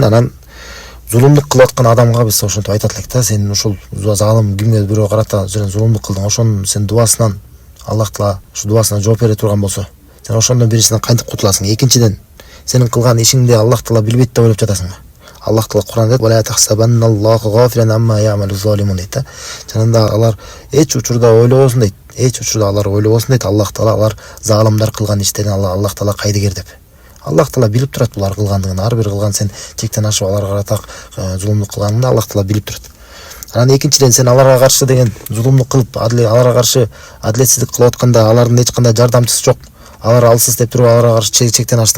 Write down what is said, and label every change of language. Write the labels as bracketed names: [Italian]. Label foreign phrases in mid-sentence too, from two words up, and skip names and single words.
[Kyrgyz] Анан зулумдук кылып аткан адамга биз ошентип айтат элек да, сен ушул залым кимге бирөө карата зулумдук кылдың, ошонун сен дуасынан Аллах Таала ушу дуасына жооп бере турган болсо, сен ошондон биринчиден кантип кутуласың? Экинчиден, сенин кылган ишиңди Аллах Таала билбейт деп ойлоп жатасыңбы? [Arabic] Аллах Таала Кур'анда "ولا تحسبن الله غافلا عما يعمل الظالمون" [Kyrgyz] дейт да. Жанында алар эч учурда ойлобосун дейт. Эч учурда алар ойлобосун дейт. Аллах Таала алар залымдар кылган иштерин Аллах Таала кайдыгер деп. Аллах Таала билип турат булар кылгандыгын. Ар бир кылган сен чектен ашып аларга карата зулумдук кылганыңды Аллах Таала билип турат. Анан экинчиден, сен аларга каршы деген зулумдук кылып, аларга каршы адилетсиздик кылып атканда алардын эч кандай жардамчысы жок, алар алсыз деп туруп аларга каршы чектен аштың.